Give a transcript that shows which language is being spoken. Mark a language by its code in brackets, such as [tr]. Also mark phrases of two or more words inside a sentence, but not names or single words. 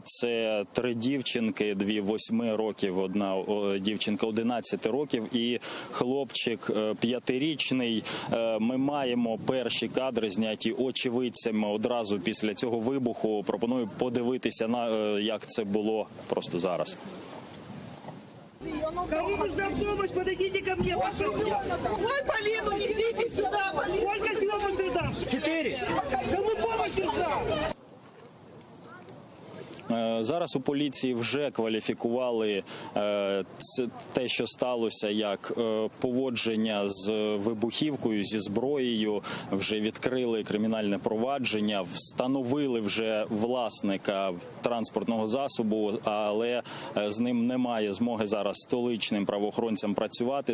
[uk] Це 3 дівчинки, 2 – 8 років, 1 дівчинка 11 років і хлопчик 5-річний. Ми маємо перші кадри, зняті очевидцями одразу після цього вибуху. Пропоную подивитися, як це було просто зараз. [ru] Кому нужна помощь, подойдите ко мне, пожалуйста. Ой, Полину, несите сюда, Полину. Сколько всего пострадавших? 4. Кому помощь нужна? [uk] Зараз у поліції вже кваліфікували те, що сталося, як поводження з вибухівкою, зі зброєю. Вже відкрили кримінальне провадження, встановили вже власника транспортного засобу, але з ним немає змоги зараз столичним правоохоронцям працювати.